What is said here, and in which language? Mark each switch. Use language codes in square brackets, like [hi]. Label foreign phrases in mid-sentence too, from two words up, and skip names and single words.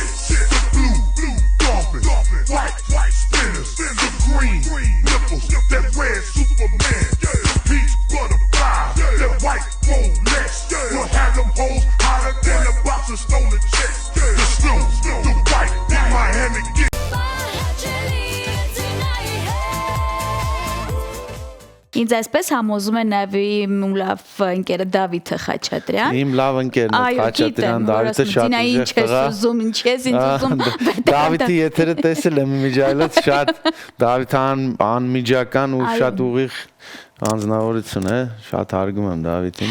[en] The blue, dolphin, white, spinners, the green, nipples, that red Superman, the peach butterfly, that white Rolex. We'll have them hoes hotter than a box of stolen checks. The snow, the white, in my hand again. [hy] Ինձ այսպես համոզում է նաև իմ լավ ընկերը Դավիթը Խաչատրյան։ Իմ լավ ընկերն է Խաչատրյան Դավիթը շատ ինչ ես ուզում, ինչ ես ինձ ուզում։ Դավիթի եթերը տեսել եմ իմիջայլոց շատ Դավիթան անմիջական ու շատ ուղիղ անձնավորություն է, շատ հարգում եմ Դավիթին։